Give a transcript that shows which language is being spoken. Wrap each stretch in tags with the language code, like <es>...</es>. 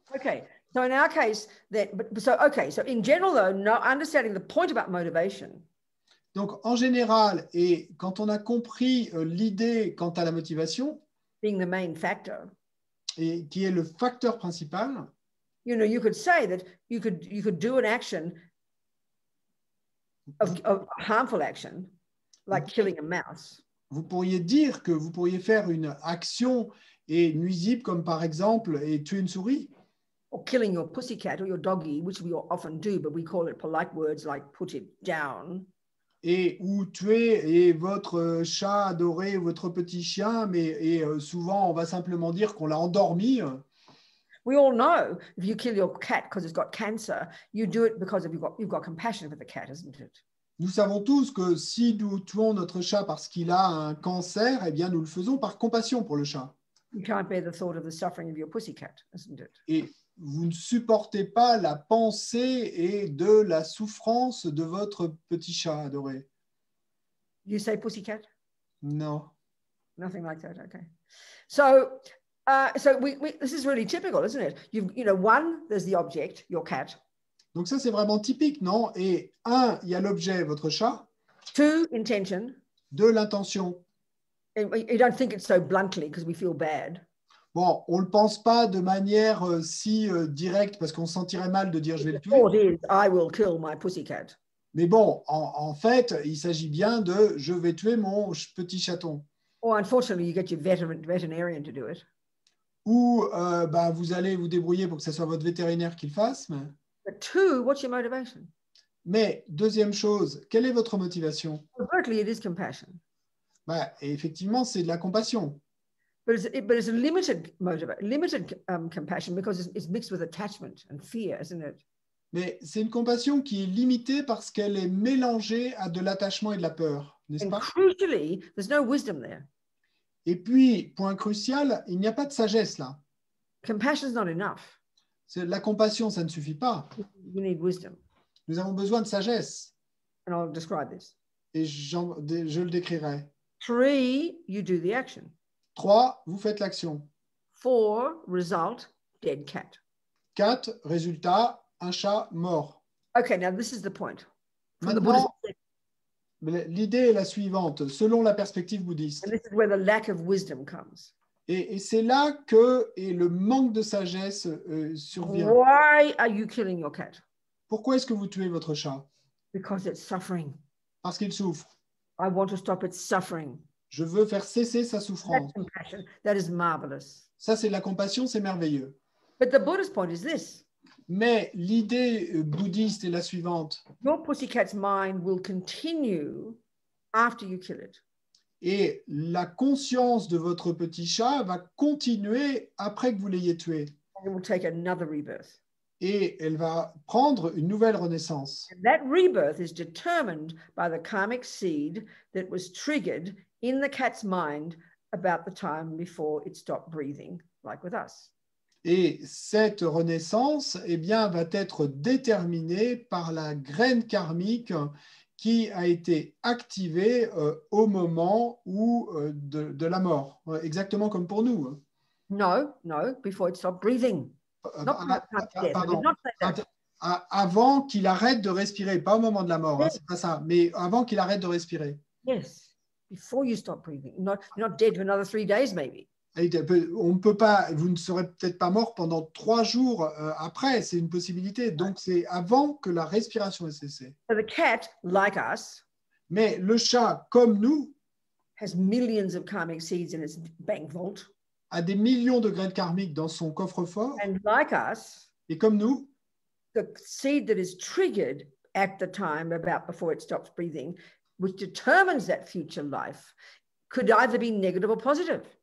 <en>Okay, so in our case, so in general though, understanding the point about motivation.</en> <fr>Donc en général, et quand on a compris l'idée quant à la motivation,</fr> <en>being the main factor,</en> <fr>et qui est le facteur principal,</fr> <en>you could say that you could do an action of harmful action, like killing a mouse.</en> <fr>Vous pourriez dire que vous pourriez faire une action nuisible, comme par exemple tuer une souris.</fr> <en>Or killing your pussycat or your doggy, which we often do, but we call it polite words like put it down.</en> <fr>Ou tuer votre chat adoré, votre petit chien, mais souvent on va simplement dire qu'on l'a endormi.</fr> <en>We all know if you kill your cat because it's got cancer, you do it because you've got compassion for the cat, isn't it?</en> <fr>Nous savons tous que si nous tuons notre chat parce qu'il a un cancer, eh bien nous le faisons par compassion pour le chat.</fr> <en>You can't bear the thought of the suffering of your pussycat, isn't it?</en> <fr>Et vous ne supportez pas la pensée et de la souffrance de votre petit chat adoré.</fr> <en>You say pussycat?</en> <fr>Non.</fr> <en>Nothing like that. Okay. So this is really typical, isn't it? One, there's the object, your cat.</en> <fr>Donc ça c'est vraiment typique, non? Et un, il y a l'objet, votre chat.</fr> <en>Two, intention.</en> <fr>Deux, l'intention.</fr> <en>You don't think it so bluntly because we feel bad.</en> <fr>Bon, on ne le pense pas de manière si directe parce qu'on se sentirait mal de dire je vais le tuer.</fr> <en>Or it is, I will kill my pussycat.</en> <fr>Mais bon, en fait, il s'agit bien de je vais tuer mon petit chaton.</fr> <en>Or unfortunately, you get your veterinarian to do it.</en> <fr>Ou vous allez vous débrouiller pour que ce soit votre vétérinaire qui le fasse.</fr> <en>But two, what's your motivation?</en> <fr>Mais deuxième chose, quelle est votre motivation?</fr> <en>Overtly, it is compassion.</en> <fr>Et effectivement, c'est de la compassion.</fr> <en>But it's a limited compassion because it's mixed with attachment and fear, isn't it?</en> <fr>Mais c'est une compassion qui est limitée parce qu'elle est mélangée à de l'attachement et de la peur, n'est-ce pas?</fr> <en>Crucially, there's no wisdom there.</en> <fr>Et puis, point crucial, il n'y a pas de sagesse là.</fr> <en>Compassion is not enough.</en> <fr>La compassion, ça ne suffit pas.</fr> <en>We need wisdom.</en> <fr>Nous avons besoin de sagesse.</fr> <en>And I'll describe this.</en> <fr>Et je le décrirai.</fr> <en>3, you do the action.</en> <fr>3, vous faites l'action.</fr> <en>4, result, dead cat.</en> <fr>4, résultat, un chat mort.</fr> <en>Okay, now this is the point.</en> <fr>Maintenant, l'idée est la suivante, selon la perspective bouddhiste.</fr> <en>And this is where the lack of wisdom comes.</en> <fr>Et c'est là que le manque de sagesse survient.</fr> <en>Why are you killing your cat?</en> <fr>Pourquoi est-ce que vous tuez votre chat?</fr> <en>Because it's suffering.</en> <fr>Parce qu'il souffre.</fr> <en>I want to stop its suffering.</en> <fr>Je veux faire cesser sa souffrance.</fr> <en>That's compassion. That is marvelous.</en> <fr>Ça, c'est de la compassion, c'est merveilleux.</fr> <en>But the Buddhist point is this.</en> <fr>Mais l'idée bouddhiste est la suivante.</fr> <en>Your pussycat's mind will continue after you kill it.</en> <fr>Et la conscience de votre petit chat va continuer après que vous l'ayez tué.</fr> <en>It will take another rebirth.</en> <fr>Et elle va prendre une nouvelle renaissance.</fr> <en>And that rebirth is determined by the karmic seed that was triggered in the cat's mind about the time before it stopped breathing, like with us.</en> <fr>Et cette renaissance, va être déterminée par la graine karmique qui a été activée au moment où, de la mort, exactement comme pour nous.</fr> <en>No, before it stopped breathing.</en> <fr>Pardon. Avant qu'il arrête de respirer, pas au moment de la mort,</fr> <en>Yes.</en> <fr>c'est pas ça, mais avant qu'il arrête de respirer.</fr> <en>Yes, before you stop breathing. You're not dead for another 3 days, maybe.</en> <fr>On ne peut pas, vous ne serez peut-être pas mort pendant 3 jours après, c'est une possibilité. Donc c'est avant que la respiration ait cessé.</fr> <en>So the cat, like us,</en> <fr>Mais le chat, comme nous,</fr> <en>has millions of karmic seeds in its bank vault.</en> <fr>a des millions de graines karmiques dans son coffre-fort.</fr> <en>And like us,</en> <fr>Et comme nous,</fr> <en>the seed that is triggered at the time about before it stops breathing which determines that future life, could either be negative or positive.</en>